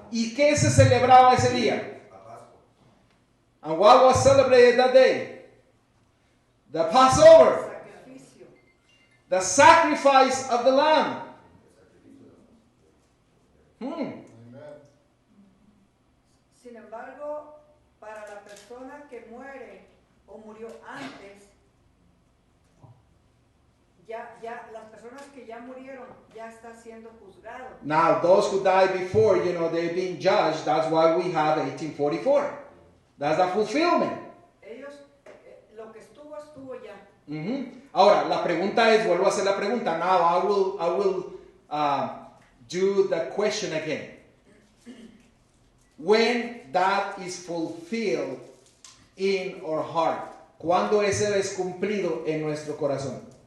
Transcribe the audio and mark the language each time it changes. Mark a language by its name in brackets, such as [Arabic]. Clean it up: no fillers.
[Spanish] ¿Y qué se celebraba ese día? La Pascua. [English] And what was celebrated that day? The Passover. [Spanish] Sacrificio. [English] The sacrifice of the lamb. Amen. [Spanish] Sin embargo, para la persona que muere o murió antes, ya las personas que ya murieron ya está siendo juzgado. [English] Now, those who died before, they've been judged. That's why we have 1844. That's the fulfillment. [Spanish] Ellos, lo que estuvo ya. Ahora, la pregunta es, vuelvo a hacer la pregunta. [English] Now, I will do the question again. When that is fulfilled in our heart. [Spanish] ¿Cuándo ese es cumplido en nuestro corazón?